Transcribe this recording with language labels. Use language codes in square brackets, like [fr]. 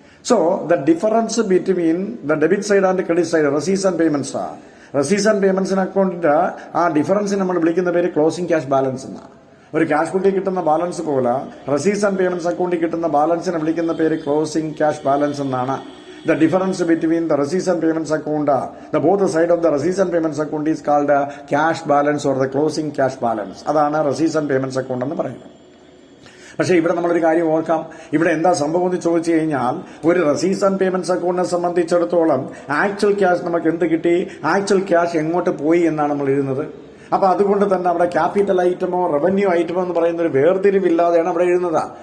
[en] So the difference between the debit side and credit side, receipts and payments ആണ്. [ml] Receipts and പേയ്മെന്റ്സിന് അക്കൗണ്ടിന്റെ ആ difference നമ്മൾ വിളിക്കുന്ന പേര് ക്ലോസിംഗ് ക്യാഷ് ബാലൻസ് എന്നാണ്. ഒരു ക്യാഷ് ബുക്കിൽ കിട്ടുന്ന ബാലൻസ് പോലെ റെസീറ്റ്സ് ആൻഡ് പേയ്മെന്റ്സ് അക്കൗണ്ടിൽ കിട്ടുന്ന ബാലൻസിനെ വിളിക്കുന്ന പേര് ക്ലോസിംഗ് ക്യാഷ് ബാലൻസ് എന്നാണ്. [en] The difference between the receipts and payments account, the both side of the receipts and payments account is called cash balance or the closing cash balance. [ml] അതാണ് receipts and payments account എന്ന് പറയുന്നത്. പക്ഷേ ഇവിടെ നമ്മളൊരു കാര്യം ഓർക്കാം. ഇവിടെ എന്താ സംഭവം എന്ന് ചോദിച്ചു കഴിഞ്ഞാൽ, ഒരു റെസീറ്റ്സ് ആൻഡ് പേയ്മെന്റ്സ് അക്കൗണ്ടിനെ സംബന്ധിച്ചിടത്തോളം ആക്ച്വൽ ക്യാഷ് നമുക്ക് എന്ത് കിട്ടി, ആക്ച്വൽ ക്യാഷ് എങ്ങോട്ട് പോയി എന്നാണ് നമ്മൾ എഴുതുന്നത്. അപ്പൊ അതുകൊണ്ട് തന്നെ അവിടെ ക്യാപിറ്റൽ ഐറ്റമോ റവന്യൂ ഐറ്റമോ എന്ന് പറയുന്ന ഒരു വേർതിരിവില്ലാതെയാണ് അവിടെ എഴുതുന്നത്.